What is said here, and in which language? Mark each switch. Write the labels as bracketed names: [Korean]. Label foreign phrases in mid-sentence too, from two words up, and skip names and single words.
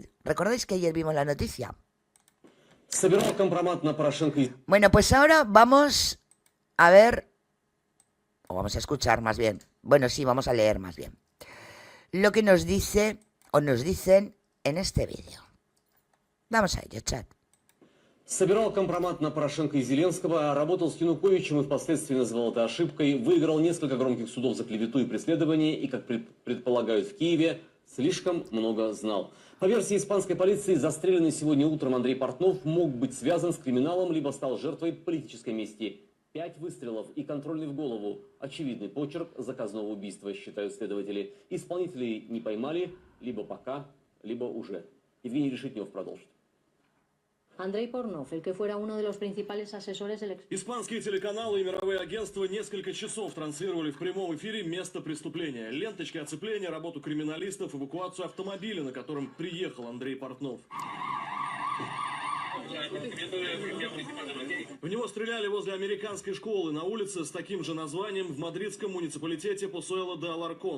[Spanish] ¿Recordáis que ayer vimos la noticia? Bueno, pues ahora vamos a ver, o vamos a escuchar más bien, bueno, sí, vamos a leer más bien, lo que nos dice, o nos dicen en este vídeo. Vamos a ello, chat. [Russian] Собирал компромат на Порошенко и Зеленского, работал с Януковичем и впоследствии называл это ошибкой, выиграл несколько громких судов за клевету и преследование и, как предполагают в Киеве, слишком много знал. По версии испанской полиции, застреленный сегодня утром Андрей Портнов мог быть связан с криминалом, либо стал жертвой политической мести. 5 выстрелов и контрольный в голову. Очевидный почерк заказного убийства, считают следователи. Исполнителей не поймали, либо пока, либо уже. Евгений Решетнев продолжит. [Spanish] Andrei Pornov, el que fuera uno de los principales asesores del [Russian] Испанские телеканалы и мировые агентства несколько часов транслировали в прямом эфире место преступления. Ленточки оцепления, работу криминалистов, эвакуацию автомобиля, на котором приехал Андрей Портнов. В него стреляли возле американской школы на улице с таким же названием в мадридском муниципалитете Посуэло де Аларкон.